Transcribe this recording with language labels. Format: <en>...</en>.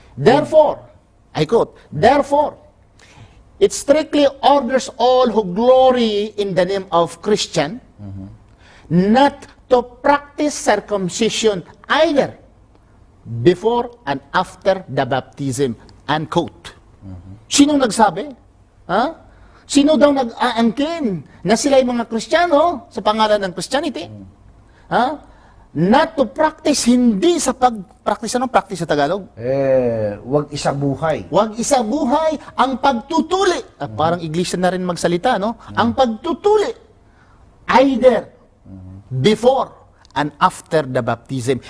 <en>Therefore, I quote, therefore, it strictly orders all who glory in the name of Christian not to practice circumcision either before and after the baptism.</en> <tl>Unquote. Sino nagsabi? Ha? Sino daw nag-aangkin na sila yung mga Kristiyano sa pangalan ng Christianity? Ha?</tl> <en>Not to practice,</en> <tl>hindi sa pag-practice. Anong practice sa Tagalog? Wag isa buhay. Huwag isa buhay ang pagtutuli. Parang iglesia na rin magsalita, no? Ang pagtutuli.</tl> <en>Either before and after the baptism.</en>